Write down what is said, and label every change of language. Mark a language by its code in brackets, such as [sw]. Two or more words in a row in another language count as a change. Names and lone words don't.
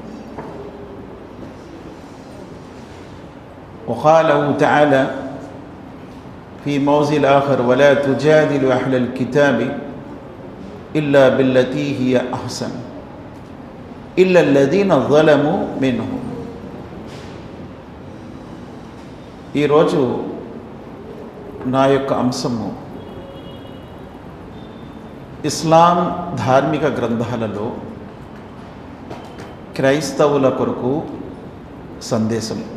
[ar] وقاله تعالى في موضع آخر ولا تجادلوا أهل الكتاب إلا بالتي هي أحسن إلا الذين ظلموا منهم. [te] ఈరోజు నా యొక్క అంశము ఇస్లాం ధార్మిక గ్రంథాలలో క్రైస్తవుల కొరకు సందేశం.